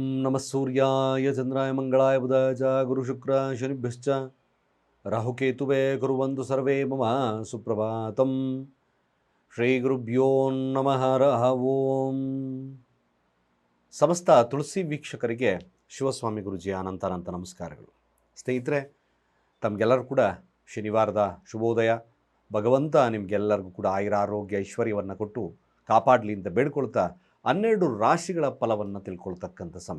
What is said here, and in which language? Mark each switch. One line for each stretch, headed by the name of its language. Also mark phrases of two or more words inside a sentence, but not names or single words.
Sanskrit: नमः सूर्याय चन्द्राय मङ्गलाय बुधाय च गुरुशुक्र शनिभ्यश्च राहुकेतुवे कुर्वन्तु सर्वे मम सुप्रभातं. श्री गुरुभ्यो नमः हरः ओं.
Kannada: ಸಮಸ್ತ ತುಳಸಿ ವೀಕ್ಷಕರಿಗೆ ಶಿವಸ್ವಾಮಿ ಗುರುಜಿಯ ಅನಂತ ನಮಸ್ಕಾರಗಳು. ಸ್ನೇಹಿತರೆ, ತಮಗೆಲ್ಲರೂ ಕೂಡ ಶನಿವಾರದ ಶುಭೋದಯ. ಭಗವಂತ ನಿಮಗೆಲ್ಲರಿಗೂ ಕೂಡ ಆಯುರಾರೋಗ್ಯ ಐಶ್ವರ್ಯವನ್ನು ಕೊಟ್ಟು ಕಾಪಾಡಲಿ ಅಂತ ಬೇಡ್ಕೊಳ್ತಾ 12 ರಾಶಿಗಳ ಫಲವನ್ನು ತಿಳ್ಕೊಳ್ತಕ್ಕಂಥ ಸಮಯ.